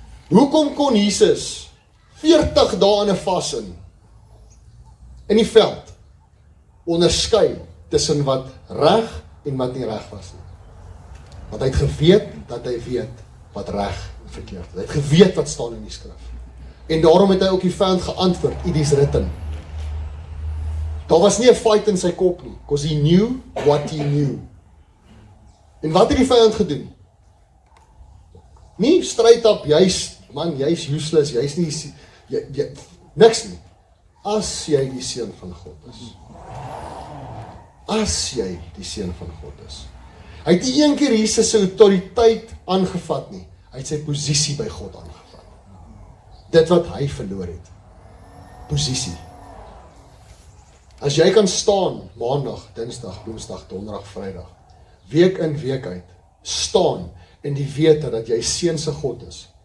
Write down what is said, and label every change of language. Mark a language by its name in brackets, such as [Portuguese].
[Afrikaans] Hoekom kon Jesus 40 dae in 'n vas in die veld onderskei tussen wat reg en wat nie reg was nie? Want hy het geweet dat hy weet wat reg en verkeerd is. Hy het geweet wat staan in die skrif. En daarom het hy ook die vyand geantwoord, [English] it is written. [Afrikaans] Daar was nie 'n fight in sy kop nie, [English] because he knew what he knew. [Afrikaans] En wat het die vyand gedoen? Nie [English] straight up, [Afrikaans] jy's useless, jy's nie, niks nie. As jy die seun van God is. As jy die seun van God is. Hy het nie een keer Jesus se autoriteit aangevat nie. Hy het sy posisie by God aangevat. Dit wat hy verloor het. Posisie. As jy kan staan, maandag, dinsdag, woensdag, donderdag, vrydag, week in, week uit, staan in die wete dat jy seun se God is.